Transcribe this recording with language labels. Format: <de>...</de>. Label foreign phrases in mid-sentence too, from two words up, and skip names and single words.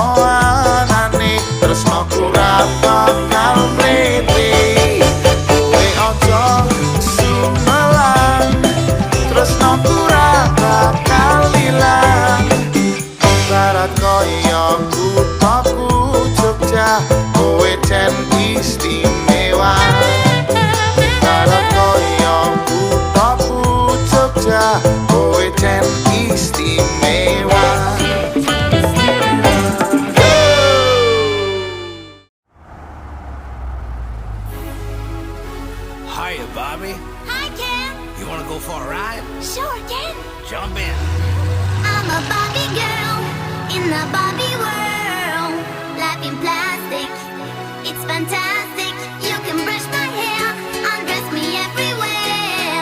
<jv>anane tresnaku ra bakal mletre kowe aja sumalang tresnaku ra bakal ilang ibarat kaya kuthaku Jogja kowe jen istimewa ibarat kaya kuthaku Jogja kowe jen istimewa.</jv> <en>Hiya, Bobby. Hi, Ken. You wanna go for a ride? Sure, Ken. Jump in. I'm a Barbie girl in the Barbie world. Life in plastic, it's fantastic. You can brush my hair, undress me everywhere.</en>